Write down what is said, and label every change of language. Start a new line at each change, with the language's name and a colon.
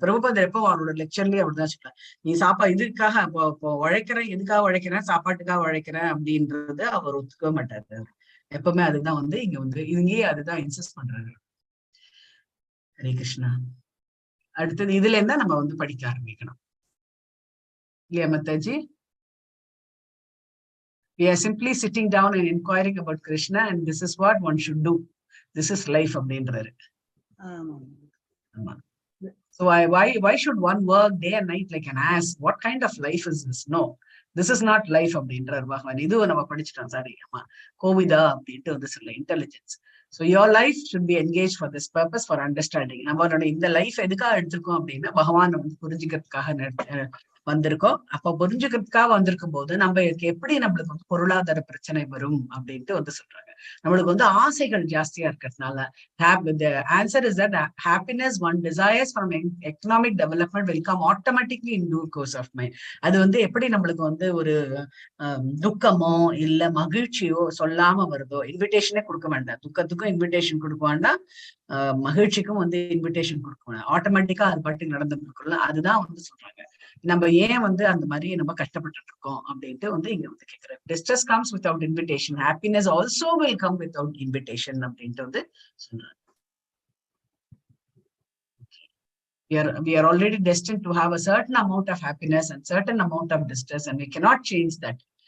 Tamil: பிரபுபாதர் எப்போ அவரோட லெக்சர்லயே அப்படிதான் சொல்றாரு, நீ இதுக்காக இப்போ உழைக்கிறேன், எதுக்காக உழைக்கிறேன், சாப்பாட்டுக்காக உழைக்கிறேன் அப்படின்றது அவர் ஒத்துக்க மாட்டாரு. எப்பவுமே அதுதான் வந்து இங்கேயே அதுதான் இன்சிஸ்ட் பண்றாரு. ஹரே கிருஷ்ணா. அடுத்தது இதுல இருந்தா நம்ம வந்து படிக்க ஆரம்பிக்கணும் இல்லையா மத்தாஜி?
English: We are simply sitting down and inquiring about Krishna, and this is what one should do. This is life
Tamil: அப்படின்றாரு.
English: So why should one work day and night like an ass? What kind of life is this? No, this is not life
Tamil: அப்படின்றார் பகவான். இது நம்ம படிச்சிட்டோம். Sorry அம்மா கோவிதா அப்படின்ட்டு வந்து சொல்ல intelligence.
English: So your life should be engaged for this purpose, for understanding.
Tamil: நம்மளோட இந்த லைஃப் எதுக்காக எடுத்திருக்கோம் அப்படின்னா பகவான் வந்து புரிஞ்சுக்கிறதுக்காக வந்திருக்கோம். அப்ப புரிஞ்சுக்கிறதுக்காக வந்திருக்கும் போது நம்ம எப்படி நம்மளுக்கு வந்து பொருளாதார பிரச்சனை வரும் அப்படின்ட்டு வந்து சொல்றாங்க. நம்மளுக்கு வந்து ஆசைகள் ஜாஸ்தியா இருக்கிறதுனால
English: the answer is that happiness one desires from economic development will come automatically in due course of mind.
Tamil: அது வந்து எப்படி நம்மளுக்கு வந்து ஒரு துக்கமோ இல்ல மகிழ்ச்சியோ சொல்லாம வருதோ, இன்விடேஷனே கொடுக்க வேண்டாம். துக்கத்துக்கும் இன்விடேஷன் கொடுக்க வேண்டாம், மகிழ்ச்சிக்கும் வந்து இன்விடேஷன் கொடுக்க வேண்டாம். ஆட்டோமேட்டிக்கா அது பாட்டுக்கு நடந்துட்டு இருக்குல்ல, அதுதான் வந்து சொல்றாங்க. நம்ம ஏன் வந்து அந்த மாதிரி நம்ம கஷ்டப்பட்டு இருக்கோம் அப்படின்ட்டு வந்து இங்க வந்து கேக்குறேன்.
English: Distress comes without invitation. Happiness also will come without invitation
Tamil: அப்படின்ட்டு வந்து சொல்றாங்க.
English: We are already destined to have a certain amount of happiness and certain amount of distress, and we cannot change that.